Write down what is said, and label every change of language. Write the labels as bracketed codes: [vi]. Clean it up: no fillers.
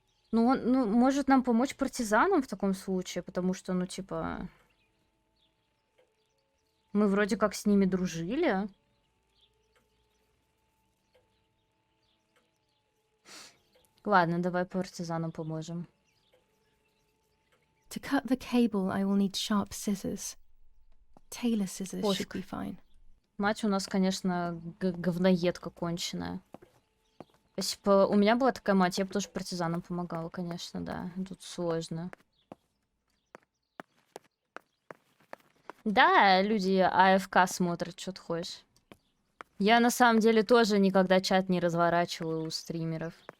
[ru] Ну, может нам помочь партизанам в таком случае, потому что, ну, типа... Мы вроде как с ними дружили. Ладно, давай партизанам поможем. [en] To cut the cable, I will need sharp scissors. Tailor scissors should be fine. [ru] Мать у нас, конечно, говноедка конченая. Если бы у меня была такая мать, я бы тоже партизанам помогала, конечно, да. Тут сложно. Да, люди АФК смотрят, что ты хочешь. Я на самом деле тоже никогда чат не разворачиваю у стримеров.